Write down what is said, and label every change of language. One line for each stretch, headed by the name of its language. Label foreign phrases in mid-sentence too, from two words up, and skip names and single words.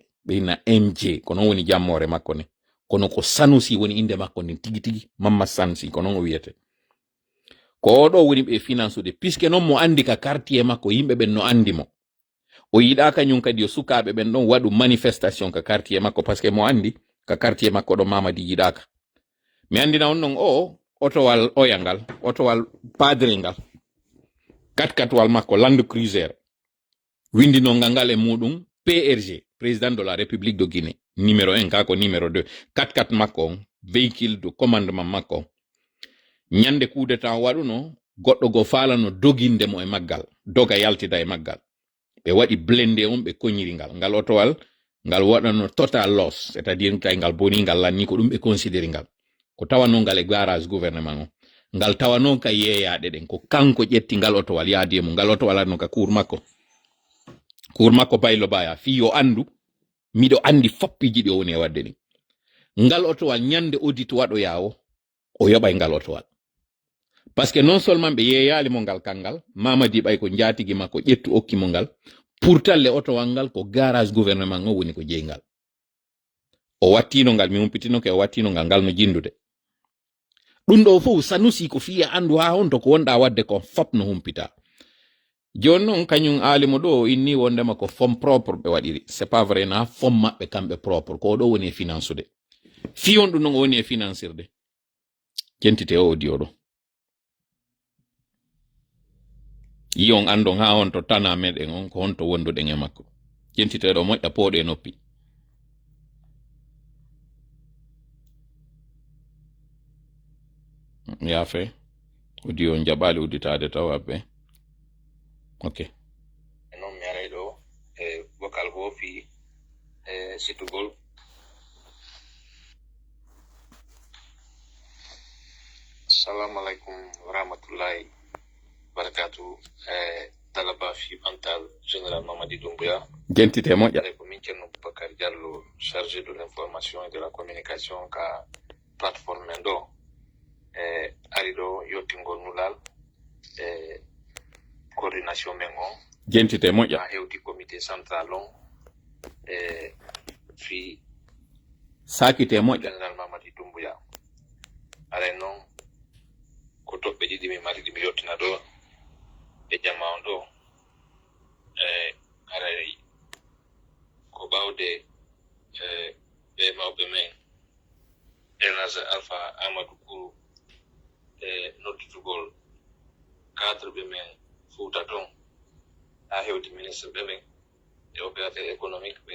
Fula: Ɓe inna MJ ko non woni jammore makko ne. Kono ko Sanusi woni inde makko nden tigi tigi Mamma Sansi ko non o wiyete. Ko oɗo woni ɓe finansude puisque non mo andi ka quartier makko yimɓe ɓen no andi mo. O yiɗa kañum kadi yo sukaɓe ɓen ɗon waɗu manifestation ka quartier makko
French: parce que
Fula: mo andi ka quartier makko ɗo Mamadi yiɗaka. Mi andina on non o otowal oyangal, otowal padringal, katkatwal makko Land Cruiser windino ngal e muɗum PRG,
French: président de la République de Guinée, numéro 1 kako numéro 2, 4 makko véhicule de commandement makko.
Fula: Nyande
French: coup d'état
Fula: waɗuno goɗɗo go falano doginde mo e maggal, doga yaltida e maggal. Ɓe waɗi blende on ɓe koñiri ngal otowal ngal waɗano
English: total loss,
French: c'est-à-dire
Fula: kay ngal boni ngal lanni ko ɗum ɓe considéri ngal. Ko tawano ngal e
French: garage gouvernement
Fula: on. Ngal tawano ka yeeyaɗe ɗen ko kanko ƴetti ngal otowal yaadi e mo ngal otowal no ka cour makko. Cour makko Baylo Baya fi yo andu miɗo andi foppiji ɗi o woni e wadde ni. Ngal otowal nyande audit waɗo yawo o yoɓay ngal otowal.
French: Parce que non seulement
Fula: ɓe yeeyali mo ngal kangal, Mamadi ɓay ko jatigi makko ƴettu okki mo ngal, pourtalle otowal ngal ko
French: garage gouvernement
Fula: o woni ko jeygal. O wattino ngal mi humpitino ke o wattino ngal no jindude. Ɗum ɗo fof Sanusi ko fiya andu ha honto ko wonɗa wadde ko fop no humpita. Joni non kañum alimo ɗo inni wondema ko
French: fond propre
Fula: ɓe waɗiri.
French: C'est pas vrai
Fula: na fond maɓɓe kamɓe propre ko ɗo woni e finansude. Fi on ɗum non woni e financirde. Jentite o audio ɗo. Yi on andon ha on to tana meɗen on ko honto wonduɗen e makko. Jentite ɗo moƴƴa pooɗe noppi. Yafe audio jaɓali udditade taw abbe. Ok. Non mi aray ɗo e vocal go fi situgol
Arabic: السلام عليكم ورحمة الله وبركاته.
Fula: Talaba fi Bantal, Général Mamadi Doumbouya. Gentité moƴƴa.
French: Avec Minken Bakar Diallo, chargé de l'information et de la communication,
Fula: ka plateforme Mendo. Arido Yotingol Nulal, coordination Mengo. Gentité moƴƴa. Hewti
French: comité central
Fula: on. Fi Sakité moƴƴa. Général Mamadi Doumbouya. Are non ko toɓɓe ɗiɗi mi mari ɗi mi yettina ɗo e jamma on ɗo haray ko ɓawde ɓe mawɓe men elnage alpha amadou kourou noddutugol cadre ɓe men Fouta ton ha hewti ministre ɓe men e
French: opérateur économique
Fula: ɓe